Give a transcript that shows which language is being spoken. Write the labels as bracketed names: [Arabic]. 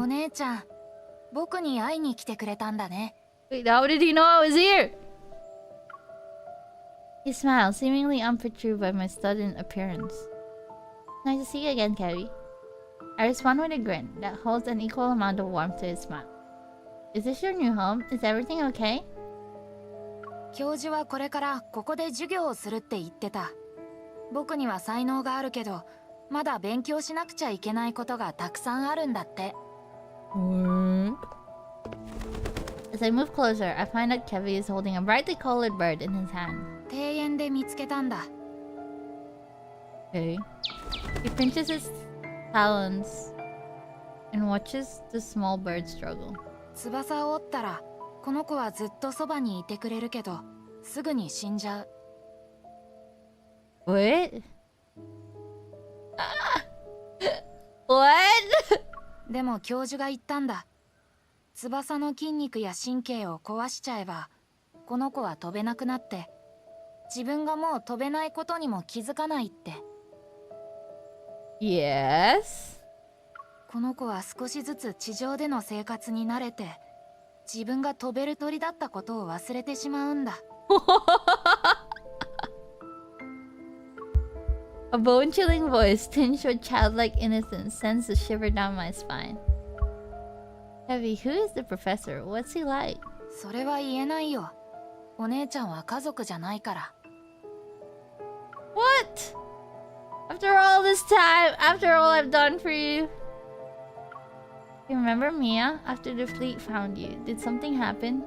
[Japanese] お姉ちゃん、僕に会いに来てくれたんだね。 [English] Wait, how did he know I was here? He smiles, seemingly unperturbed by my sudden appearance. Nice to see you again, Kevin. I respond with a grin that holds an equal amount of warmth to his smile. Is this your new home? Is everything okay? [Japanese] 教授はこれからここで授業をするって言ってた。僕には才能があるけど、まだ勉強しなくちゃいけないことがたくさんあるんだって。 [English] As I move closer, I find that Kevin is holding a brightly colored bird in his hand. [Japanese] 庭園で見つけたんだ。 [English] Okay. He pinches his talons and watches the small bird struggle. [Japanese] 翼を折ったら、この子はずっとそばにいてくれるけど、すぐに死んじゃう。 [English] What? What? [Japanese] でも教授が言ったんだ。翼の筋肉や神経を壊しちゃえば、この子は飛べなくなって、自分がもう飛べないことにも気づかないって。 [English] Yes? [Japanese] この子は少しずつ地上での生活に慣れて、自分が飛べる鳥だったことを忘れてしまうんだ。 [English] A bone-chilling voice, tinged with childlike innocence, sends a shiver down my spine. Heavy, who is the professor? What's he like? [Japanese] それは言えないよ。お姉ちゃんは家族じゃないから。 [English] What? After all this time, after all I've done for you. You remember Mia? After the fleet found you, did something happen?